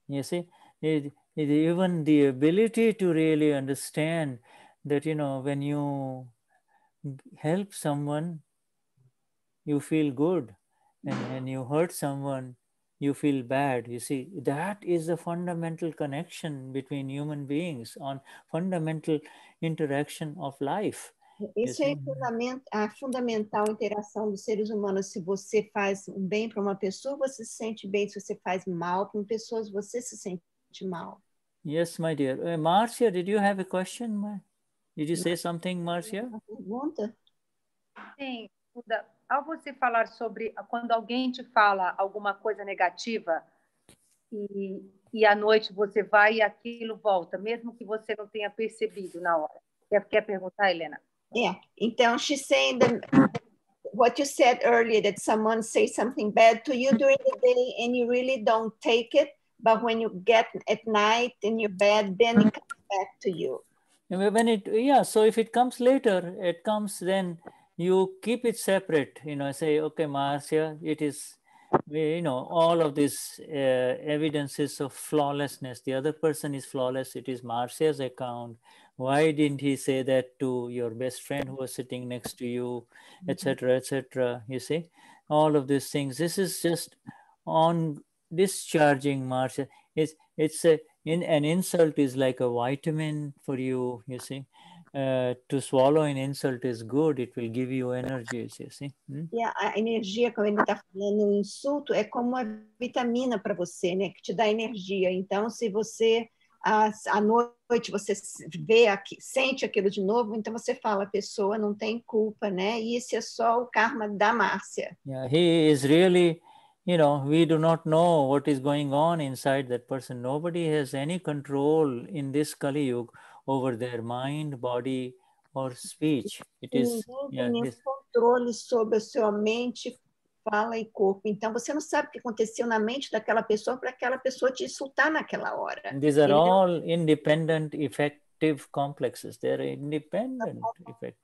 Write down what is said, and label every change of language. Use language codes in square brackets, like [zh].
[en] You see, even the ability to really understand that, you know, when you help someone, you feel good, and when you hurt someone, you feel bad. You see, that is the fundamental connection between human beings on fundamental interaction of life. [pt] Isso é a fundamental interação dos seres humanos. Se você faz um bem para uma pessoa, você se sente bem. Se você faz mal para uma pessoa, você se sente mal. [en] Yes, my dear. Marcia, did you have a question? Did you say something, Marcia? [pt] Uma pergunta? Sim, Shuddha, ao você falar sobre quando alguém te fala alguma coisa negativa e à noite você vai e aquilo volta, mesmo que você não tenha percebido na hora. Quer perguntar, Helena? [en] Yeah. [pt] Então, [en] she's saying what you said earlier, that someone says something bad to you during the day and you really don't take it, but when you get at night in your bed, then it comes back to you. So if it comes later, it comes, then you keep it separate, say, okay, Marcia, it is, all of these evidences of flawlessness. The other person is flawless. It is Marcia's account. Why didn't he say that to your best friend who was sitting next to you, etc., etc.? You see, all of these things. This is just on discharging Marcia. An insult is like a vitamin for you, you see. To swallow an insult is good. It will give you energy, you see. [pt] E a energia, como ele está falando, o insulto é como uma vitamina para você, né? Que te dá energia. Então, se você à noite você vê, sente aquilo de novo, então você fala, a pessoa não tem culpa, né? E esse é só o karma da Márcia. [en] Yeah, he is really, we do not know what is going on inside that person. Nobody has any control in this Kali Yuga over their mind, body, or speech. It is. [pt] Ninguém tem nenhum controle sobre a sua mente, fala e corpo. Então, você não sabe o que aconteceu na mente daquela pessoa para aquela pessoa te insultar naquela hora. [en] These are all independent, effective complexes. They are independent, effective.